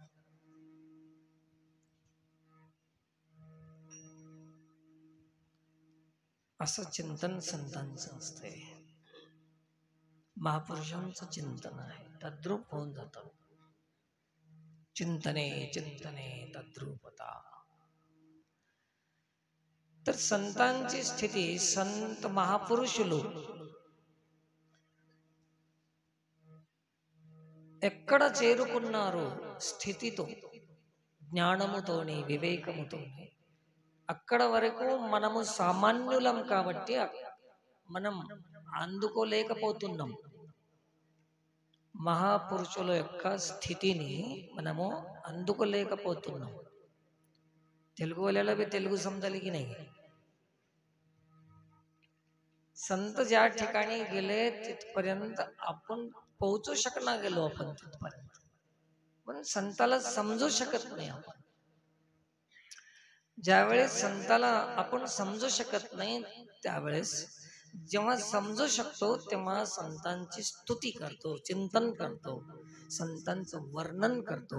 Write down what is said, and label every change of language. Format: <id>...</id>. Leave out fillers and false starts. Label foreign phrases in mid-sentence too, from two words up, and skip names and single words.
<mr>असं चिंतन संतांचं असते, महापुरुषांचं चिंतन आहे. तद्रूप होऊन जातं. चिंतने चिंतने तद्रूपता. तर संतांची स्थिती, संत महापुरुषులు</mr> <te>ఎక్కడ చేరుకున్నారో స్థితితో, జ్ఞానముతోని, వివేకముతోని, అక్కడ వరకు మనము సామాన్యులం కాబట్టి మనం అందుకోలేకపోతున్నాం. మహాపురుషుల యొక్క స్థితిని మనము అందుకోలేకపోతున్నాం.</te> <mr>తెలుగు वाल्याला बी तेलुगू समजायला की नाही? संत ज्या ठिकाणी गेले तिथपर्यंत आपण पोहोचू शकणार गेलो, आपण तिथपर्यंत, पण संताला समजू शकत नाही आपण. ज्यावेळेस संताला आपण समजू शकत नाही त्यावेळेस, जेव्हा समजू शकतो तेव्हा संतांची स्तुती करतो, चिंतन करतो, संतांचं वर्णन करतो.</mr>